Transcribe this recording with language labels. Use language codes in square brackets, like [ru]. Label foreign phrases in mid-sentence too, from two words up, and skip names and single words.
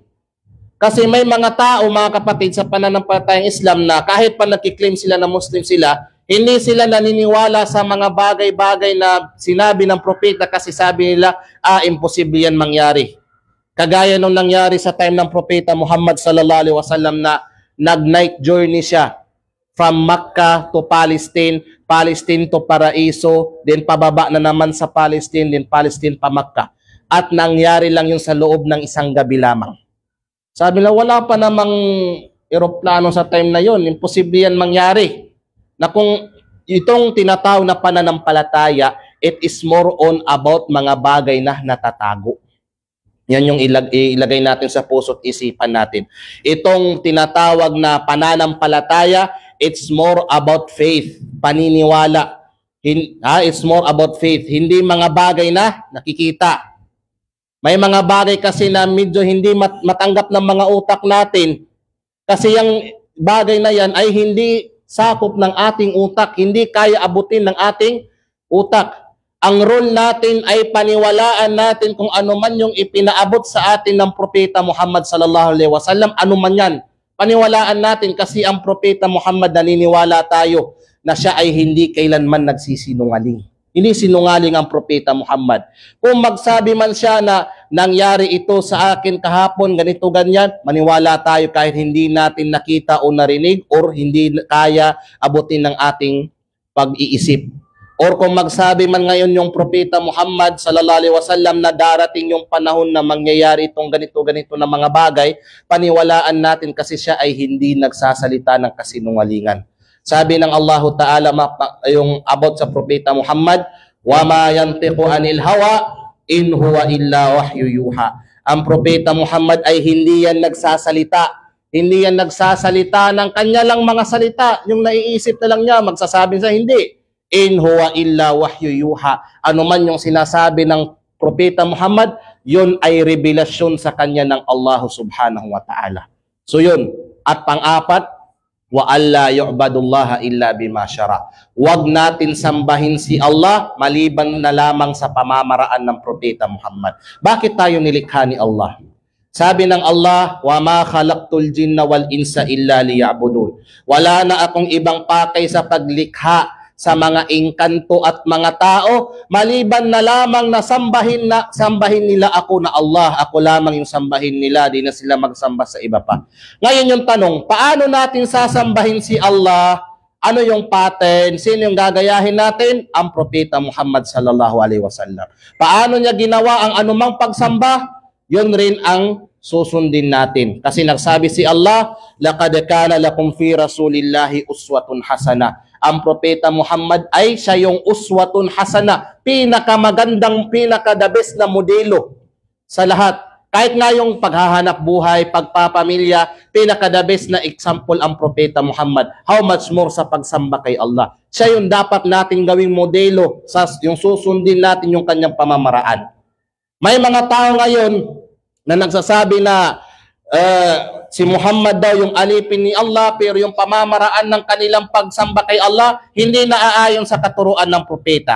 [tl] Kasi may mga tao, mga kapatid, sa pananampalatayang Islam na kahit pa nagkiklaim sila na Muslim sila, Hindi sila naniniwala sa mga bagay-bagay na sinabi ng propeta kasi sabi nila, imposible yan mangyari. Kagaya nung nangyari sa time ng propeta Muhammad [ar] صلى الله عليه وسلم [tl] na nag- [en] night journey [tl] siya [en] from Makkah to Palestine, [tl] Palestine to Paraiso, then pababa na naman sa Palestine, then Palestine pa Makkah. At nangyari lang yun sa loob ng isang gabi lamang. Sabi na wala pa namang eroplano sa time na yun, imposible yan mangyari. Na kung itong tinatawag na pananampalataya, [en] it is more on about [tl] mga bagay na natatago. Yan yung ilagay natin sa puso't isipan natin. Itong tinatawag na pananampalataya, [en] it's more about faith, paniniwala. It's more about faith, [tl] hindi mga bagay na nakikita. May mga bagay kasi na medyo hindi matanggap ng mga utak natin. Kasi yung bagay na yan ay hindi sakop ng ating utak, hindi kaya abutin ng ating utak. Ang role natin ay paniwalaan natin kung ano man yung ipinaabot sa atin ng propeta Muhammad [ar] صلى الله عليه وسلم, [tl] ano man yan. Paniwalaan natin kasi ang propeta Muhammad, naniniwala tayo na siya ay hindi kailanman nagsisinungaling. Hindi sinungaling ang propeta Muhammad. Kung magsabi man siya na nangyari ito sa akin kahapon, ganito, ganyan, maniwala tayo kahit hindi natin nakita o narinig or hindi kaya abutin ng ating pag-iisip. Or kung magsabi man ngayon yung propeta Muhammad [ar] صلى الله عليه وسلم [tl] na darating yung panahon na mangyayari itong ganito-ganito na mga bagay, paniwalaan natin kasi siya ay hindi nagsasalita ng kasinungalingan. Sabi ng Allah Ta'ala yung about sa propeta Muhammad, [ar] وما ينطق عن الهوى إن هو إلا وحي يوحى. [tl] Ang propeta Muhammad ay hindi yan nagsasalita. Hindi yan nagsasalita ng kanya lang mga salita. Yung naiisip na lang niya, magsasabi sa hindi. [ar] إن هو إلا وحي يوحى. [tl] Ano man yung sinasabi ng propeta Muhammad, yun ay revelasyon sa kanya ng Allah [ar] سبحانه وتعالى. [tl] So yun. At pang-apat, [ar] وألا يعبد الله إلا بما شرع. [tl] Huwag natin sambahin si Allah maliban na lamang sa pamamaraan ng propeta Muhammad. Bakit tayo nilikha ni Allah? Sabi ng Allah, [ar] وما خلقت الجن والإنس إلا ليعبدون. [tl] Wala na akong ibang pakay sa paglikha sa mga engkanto at mga tao, maliban na lamang na sambahin nila ako na Allah, ako lamang yung sambahin nila, di na sila magsamba sa iba pa. Ngayon yung tanong, paano natin sasambahin si Allah? Ano yung pattern? Sino yung gagayahin natin? Ang propeta Muhammad [ar] صلى الله عليه وسلم. [tl] Paano niya ginawa ang anumang pagsamba? Yun rin ang susundin natin. Kasi nagsabi si Allah, [ar] لقد كان لكم في رسول الله أسوة حسنة. [tl] Ang propeta Muhammad ay siya yung [ar] أسوة حسنة, [tl] pinakamagandang, pinaka- [en] the best [tl] na modelo sa lahat. Kahit nga yung paghahanap buhay, pagpapamilya, pinaka- [en] the best [tl] na example ang propeta Muhammad. [en] How much more [tl] sa pagsamba kay Allah. Siya yung dapat nating gawing modelo, yung susundin natin yung kanyang pamamaraan. May mga tao ngayon na nagsasabi na si Muhammad daw yung alipin ni Allah, pero yung pamamaraan ng kanilang pagsamba kay Allah hindi naaayon sa katuruan ng propeta.